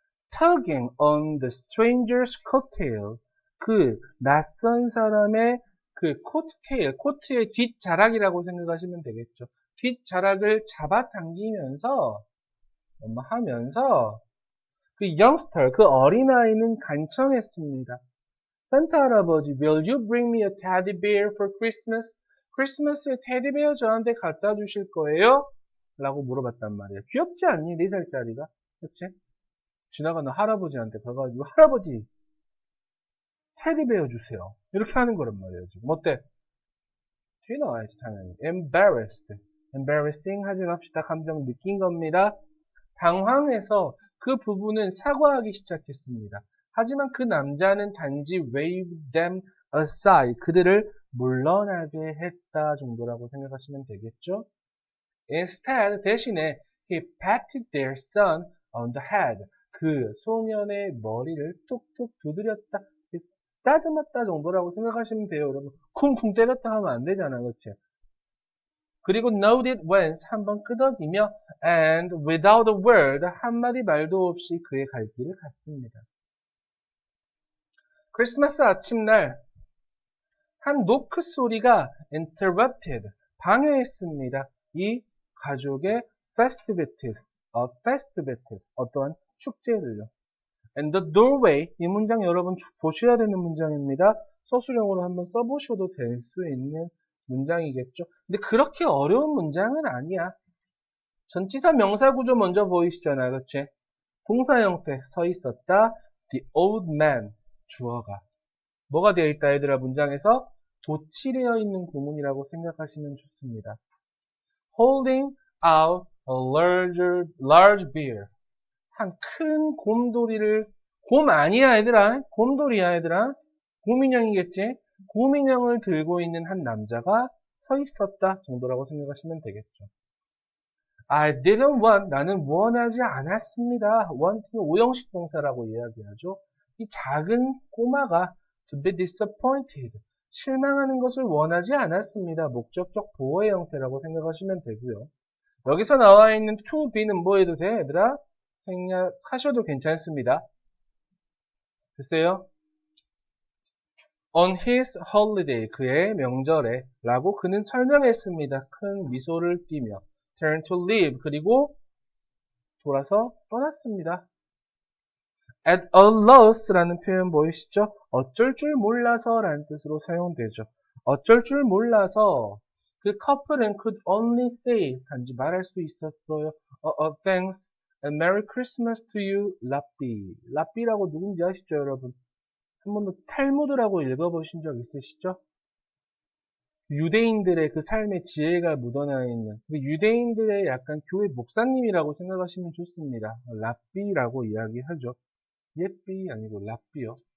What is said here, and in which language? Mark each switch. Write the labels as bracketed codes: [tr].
[en] tugging on the stranger's coattail. [ko] 그 낯선 사람의 그 코트테일, 코트의 뒷자락이라고 생각하시면 되겠죠. 뒷자락을 잡아당기면서 하면서 그 youngster, 그 어린아이는 간청했습니다. 산타 할아버지, [en] will you bring me a teddy bear for Christmas? [ko] 크리스마스에 테디베어 저한테 갖다 주실 거예요? 라고 물어봤단 말이에요. 귀엽지 않니? 4살짜리가. 그치? 지나가는 할아버지한테 가가지고 할아버지 테디베어 주세요. 이렇게 하는 거란 말이에요. 지금 어때? 뒤에 나와야지 당연히. embarrassing 하지 맙시다. 감정 느낀 겁니다. 당황해서 그 부부는 사과하기 시작했습니다. 하지만 그 남자는 단지 [en] wave them aside. [ko] 그들을 물러나게 했다 정도라고 생각하시면 되겠죠. [en] Instead, [ko] 대신에 [en] he patted their son on the head. [ko] 그 소년의 머리를 툭툭 두드렸다. 쓰다듬었다 정도라고 생각하시면 돼요. 여러분 쿵쿵 때렸다 하면 안 되잖아. 그렇지? 그리고 [en] noted once [ko] 한번 끄덕이며 [en] and without a word [ko] 한마디 말도 없이 그의 갈 길을 갔습니다. 크리스마스 아침날 한 노크 소리가 interrupted 방해했습니다. 이 가족의 festivities, 어떠한 축제를요. [en] And the doorway, [ko] 이 문장 여러분 보셔야 되는 문장입니다. 서술형으로 한번 써보셔도 될 수 있는 문장이겠죠. 근데 그렇게 어려운 문장은 아니야. 전치사 명사 구조 먼저 보이시잖아요. 그치? 동사 형태 서 있었다. [en] the old man, [ko] 주어가. 뭐가 되어 있다, 얘들아? 문장에서 도치되어 있는 구문이라고 생각하시면 좋습니다. [en] holding out a large beer. [ko] 한 큰 곰돌이를, 곰 아니야, 얘들아. 곰돌이야, 얘들아. 곰인형이겠지? 곰인형을 들고 있는 한 남자가 서 있었다 정도라고 생각하시면 되겠죠. [en] I didn't want, [ko] 나는 원하지 않았습니다. want는 오형식 동사라고 이야기하죠. 이 작은 꼬마가 [en] to be disappointed, [ko] 실망하는 것을 원하지 않았습니다. 목적격 보어의 형태라고 생각하시면 되고요. 여기서 나와 있는 [en] to be [ko] 는 뭐 해도 돼, 얘들아? 생략하셔도 괜찮습니다. 글쎄요. [en] On his holiday, [ko] 그의 명절에 라고 그는 설명했습니다. 큰 미소를 띠며 [en] turn to leave, [ko] 그리고 돌아서 떠났습니다. [en] At a loss [ko] 라는 표현 보이시죠? 어쩔 줄 몰라서 라는 뜻으로 사용되죠. 어쩔 줄 몰라서 그 커플은 [en] could only say, [ko] 단지 말할 수 있었어요. [en] Thanks and Merry Christmas to you, 라삐. [ko] 라삐라고 누군지 아시죠, 여러분? 한 번도 탈무드라고 읽어보신 적 있으시죠? 유대인들의 그 삶의 지혜가 묻어나 있는, 유대인들의 약간 교회 목사님이라고 생각하시면 좋습니다. 라삐라고 이야기하죠. 예삐 아니고 라삐요.